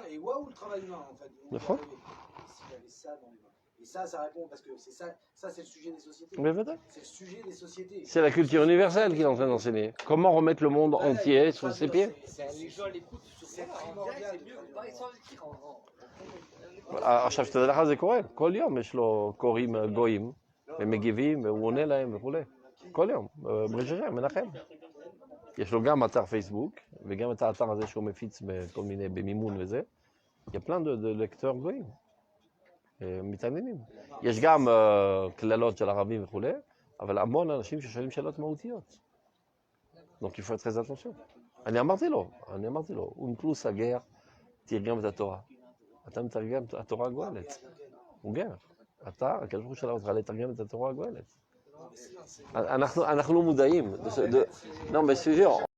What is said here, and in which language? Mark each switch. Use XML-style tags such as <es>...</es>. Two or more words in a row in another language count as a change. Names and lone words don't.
<fr>Et waouh, le travail humain, en fait. D'accord. S'il y avait ça dans les mains. Et ça répond, parce que c'est ça c'est le sujet des sociétés. Mais peut-être. C'est le sujet des sociétés. C'est la culture universelle qu'il est en train d'enseigner. Comment remettre le monde Voilà, entier il faut sur pas ses dire, pieds? Les gens l'écoutent sur c'est ça, en primordial direct, c'est de mieux. traduire. Pas sans écrire en</fr> <he>עכשיו שתדע לך זה קורה, כל יום יש לו קוראים גויים, הם מגיבים והוא עונה להם וכולי. כל יום, ברז'ריה, מנחם. יש לו גם אתר פייסבוק, וגם את האתר הזה שהוא מפיץ בכל מיני, במימון וזה.</he> <fr>Il y a plein de lecteurs</fr> <he>גויים, מתעניינים. יש גם קללות של ערבים וכולי, אבל המון אנשים ששואלים שאלות מהותיות.</he> <fr>Donc il faut être très attention.</fr> <he>אני אמרתי לו, אונקלוס הגר, תרגם את התורה. אתה מתרגם את התורה הגואלת. הוא גר. אתה, הקדוש ברוך הוא שלח אותך לתרגם את התורה הגואלת. אנחנו לא מודעים.</he> <fr>Non, mais c'est sûr.</fr>